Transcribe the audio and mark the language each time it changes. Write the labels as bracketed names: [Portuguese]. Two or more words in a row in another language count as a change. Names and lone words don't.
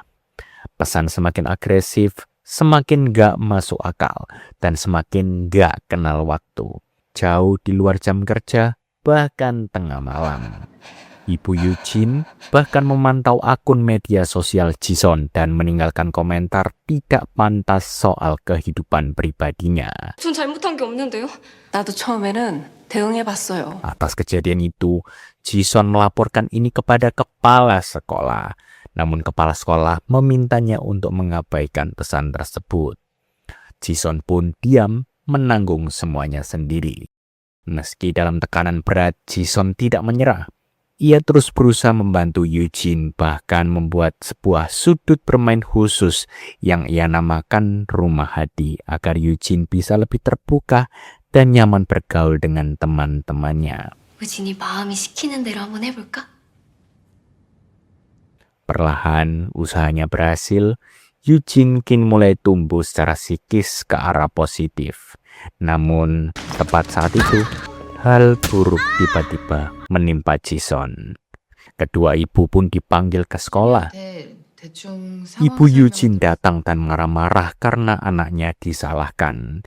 [Indonesian] Pesan semakin agresif, semakin gak masuk akal dan semakin gak kenal waktu. Jauh di luar jam kerja, bahkan tengah malam. Ibu Eugene bahkan memantau akun media sosial Jisun dan meninggalkan komentar tidak pantas soal kehidupan pribadinya. [Korean] 전 잘못한 게 없는데요. 나도 처음에는 대응해봤어요. [Indonesian] Atas kejadian itu, Jisun melaporkan ini kepada kepala sekolah. Namun kepala sekolah memintanya untuk mengabaikan pesan tersebut. Jisun pun diam menanggung semuanya sendiri. Meski dalam tekanan berat, Jisun tidak menyerah. Ia terus berusaha membantu Eugene, bahkan membuat sebuah sudut bermain khusus yang ia namakan rumah hati agar Eugene bisa lebih terbuka dan nyaman bergaul dengan teman-temannya. [Korean] 우진이 마음이 시키는 대로 한번 해볼까? [Indonesian] Perlahan usahanya berhasil, Eugene kini mulai tumbuh secara psikis ke arah positif. Namun tepat saat itu, hal buruk tiba-tiba menimpa Jisun. Kedua ibu pun dipanggil ke sekolah. Ibu Eugene datang dan marah-marah karena anaknya disalahkan.